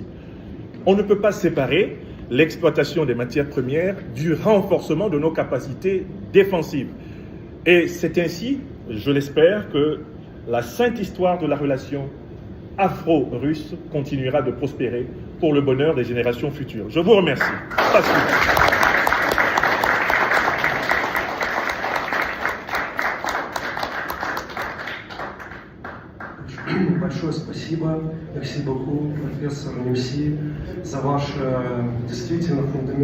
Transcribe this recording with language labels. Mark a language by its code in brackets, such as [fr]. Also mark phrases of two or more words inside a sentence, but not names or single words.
[fr] On ne peut pas séparer l'exploitation des matières premières du renforcement de nos capacités défensives. Et c'est ainsi, je l'espère, que la sainte histoire de la relation afro-russe continuera de prospérer pour le bonheur des générations futures. Je vous remercie. [ru] Большое спасибо, [fr] merci beaucoup, [ru] профессор Мюси, за ваш действительно фундаментальный